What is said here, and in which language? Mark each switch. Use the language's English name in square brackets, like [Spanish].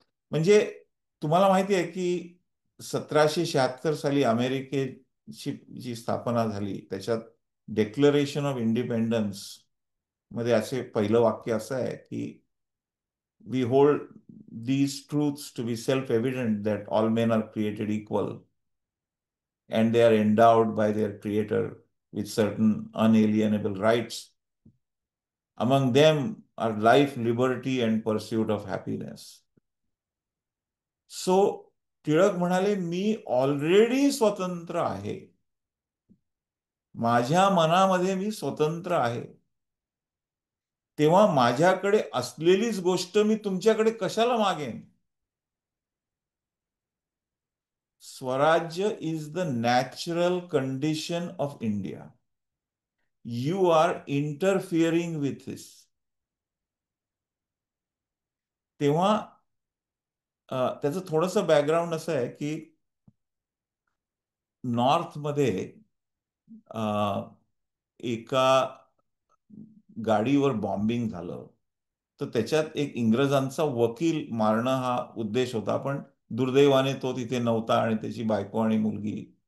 [Marathi] म्हणजे तुम्हाला माहिती आहे की 1776 साली अमेरिकेची जी स्थापना झाली त्याच्यात डिक्लरेशन ऑफ इंडिपेंडन्स मध्ये असे पहिलं वाक्य असं आहे की [English] We hold these truths to be self-evident that all men are created equal and they are endowed by their creator with certain unalienable rights. Among them are life, liberty and pursuit of happiness. [Marathi] So Tilak म्हणाले, मी already स्वतंत्र आहे, माझ्या मनामध्ये मी स्वतंत्र आहे, तेव्हा माझ्याकडे असलेलीच गोष्ट मी तुमच्याकडे कशाला मागेन? [English] Swarajya is the natural condition of India. You are interfering with this. [Marathi] तेव्हा त्याचं थोडंसं बॅकग्राऊंड असं आहे की नॉर्थमध्ये एका गाडीवर बॉम्बिंग झालं, तर त्याच्यात एक इंग्रजांचा वकील मारणं हा उद्देश होता, पण दुर्दैवाने तो तिथे नव्हता आणि त्याची बायको आणि मुलगी.